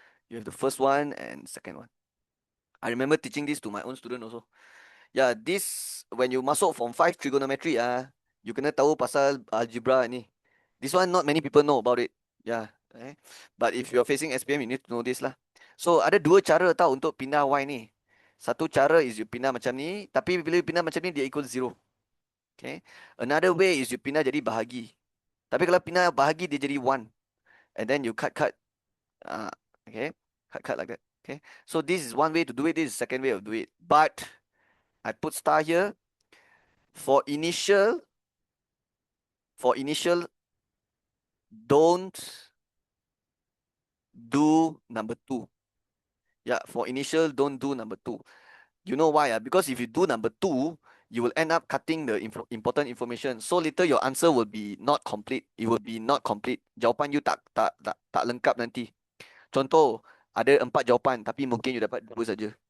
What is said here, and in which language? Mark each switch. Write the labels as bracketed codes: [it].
[en] You have the first one and second one. I remember teaching this to my own student also. Yeah, this when you masuk form 5 trigonometry you [ms] kena tahu pasal [en] algebra ni. This one not many people know about it. Yeah. But if you're facing SPM, you need to know this lah. [ms] So ada dua cara tau untuk pindah Y ni. Satu cara is you pindah macam ni, tapi bila you pindah macam ni dia equal 0. Okay. [en] Another way is you [ms] pindah jadi bahagi. Tapi kalau pindah bahagi dia jadi 1. [en] And then you cut. Uh, okay. Cut like that. Okay. So this is one way to do it. This is second way of do it. But I put star here. For initial, don't do number 2. Yeah, for initial, don't do number 2. You know why? Because if you do number 2, you will end up cutting the important information. So later your answer will be not complete. It will be not complete. [ms] Jawapan you tak lengkap nanti. Contoh, ada 4 jawapan tapi mungkin you dapat 2 saja.